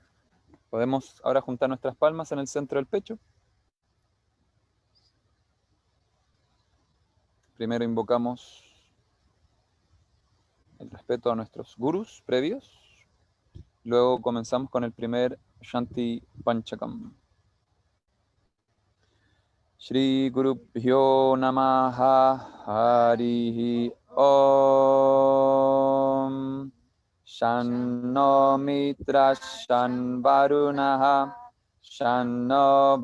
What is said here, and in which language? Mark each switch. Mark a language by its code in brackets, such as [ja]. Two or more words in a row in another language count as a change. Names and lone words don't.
[es] Podemos ahora juntar nuestras palmas en el centro del pecho. Primero invocamos el respeto a nuestros gurus previos. Luego comenzamos con el primer Shanti Panchakam. [sa] श्री गुरुभ्यो नमः हरिः ॐ शन्नो मित्रः शं वरुणः शन्नो